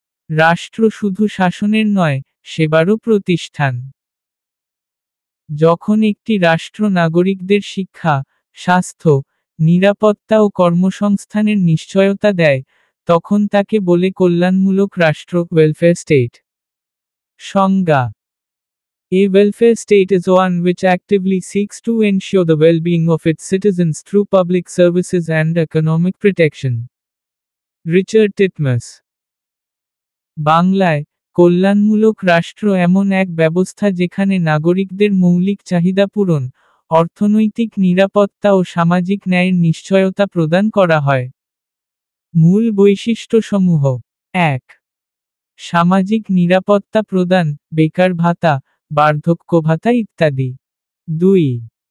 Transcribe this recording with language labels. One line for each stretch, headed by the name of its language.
Bangla: রাষ্ট্র শুধু শাসনের নয়, সেবারও প্রতিষ্ঠান। যখন একটি রাষ্ট্র নাগরিকদের শিক্ষা, স্বাস্থ্য, নিরাপত্তা ও কর্মসংস্থানের নিশ্চয়তা দেয়, তখন তাকে বলে কল্যাণমূলক রাষ্ট্র, ওয়েলফেয়ার স্টেট।
English: সংজ্ঞা: A welfare state is one which actively seeks to ensure the well-being of its citizens through public services and economic protection.
Bangla: Richard Titmus. বাংলায়, কল্যাণমূলক রাষ্ট্র এমন এক ব্যবস্থা যেখানে নাগরিকদের মৌলিক চাহিদা পূরণ, অর্থনৈতিক নিরাপত্তা ও সামাজিক ন্যায়ের নিশ্চয়তা প্রদান করা হয়। মূল বৈশিষ্ট্যসমূহ: ১. সামাজিক নিরাপত্তা প্রদান, বেকার ভাতা, বার্ধক্য ভাতা ইত্যাদি। ২.